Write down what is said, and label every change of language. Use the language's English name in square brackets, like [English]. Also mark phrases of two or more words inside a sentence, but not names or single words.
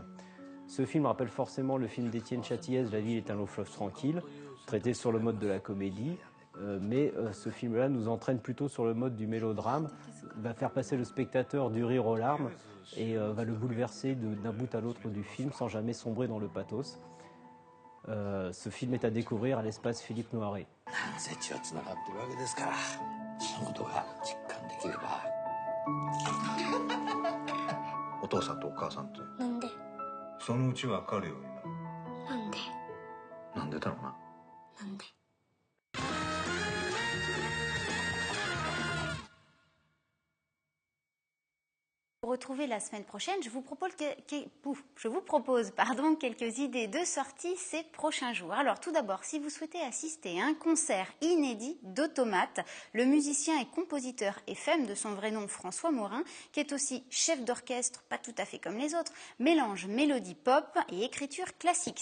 [French] Ce film rappelle forcément le film d'Étienne Châtillaise, La ville est un long fleuve tranquille, traité sur le mode de la comédie, mais ce film-là nous entraîne plutôt sur le mode du mélodrame, va faire passer le spectateur du rire aux larmes et va le bouleverser d'un bout à l'autre du film sans jamais sombrer dans le pathos. Ce film est à découvrir à l'Espace Philippe Noiret. [Japanese] お父さんとお母さんと。なんで？そのうちわかるようになる。なんで？なんでだろうな。なんで？ [French] Pour retrouver la semaine prochaine, je vous propose quelques idées de sortie ces prochains jours. Alors tout d'abord, si vous souhaitez assister à un concert inédit d'Automate, le musicien et compositeur FM de son vrai nom François Morin, qui est aussi chef d'orchestre, pas tout à fait comme les autres, mélange mélodie pop et écriture classique.